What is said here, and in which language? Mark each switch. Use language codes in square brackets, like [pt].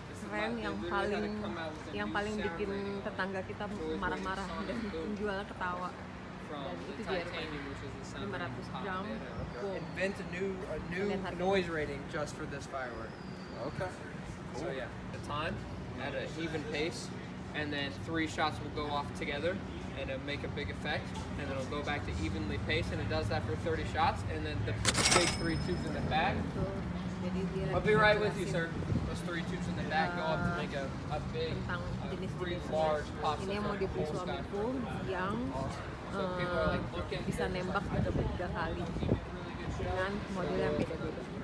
[id] Keren yang paling bikin tetangga kita marah-marah dan penjualnya ketawa. Dan itu dia 500 gram. [en] Invent a new noise rating just for this firework. Okay. So yeah, the time at an even pace, and then 3 shots will go off together, and it'll make a big effect, and then it'll go back to evenly paced, and it does that for 30 shots, and then the big 3 tubes in the back. I'll be right with you, sir. Those 3 tubes in the back go up to make a big, three large pops. [id] Ini yang mau dibeli suamiku yang bisa nembak 3 kali dengan model yang beda-beda.